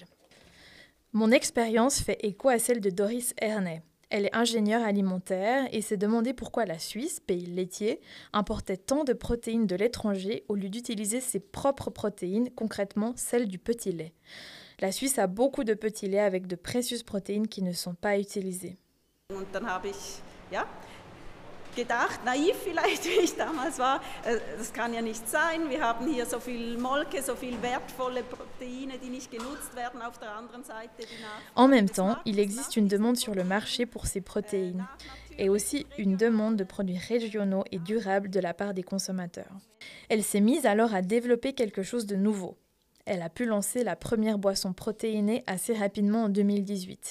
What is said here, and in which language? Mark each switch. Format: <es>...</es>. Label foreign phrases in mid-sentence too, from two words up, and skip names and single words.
<fr>Mon expérience fait écho à celle de Doris Ernay. Elle est ingénieure alimentaire et s'est demandé pourquoi la Suisse, pays laitier, importait tant de protéines de l'étranger au lieu d'utiliser ses propres protéines, concrètement celles du petit lait. La Suisse a beaucoup de petits laits avec de précieuses protéines qui ne sont pas utilisées.</fr> <de>Und dann habe ich gedacht, naiv vielleicht, wie ich damals war, das kann ja nicht sein. Wir haben hier so viel Molke, so viel wertvolle Proteine, die nicht genutzt werden. Auf der anderen Seite die Nachfrage.</de> <fr>En même temps, il existe une demande sur le marché pour ces protéines et aussi une demande de produits régionaux et durables de la part des consommateurs. Elle s'est mise alors à développer quelque chose de nouveau. Elle a pu lancer la première boisson protéinée assez rapidement en 2018.</fr>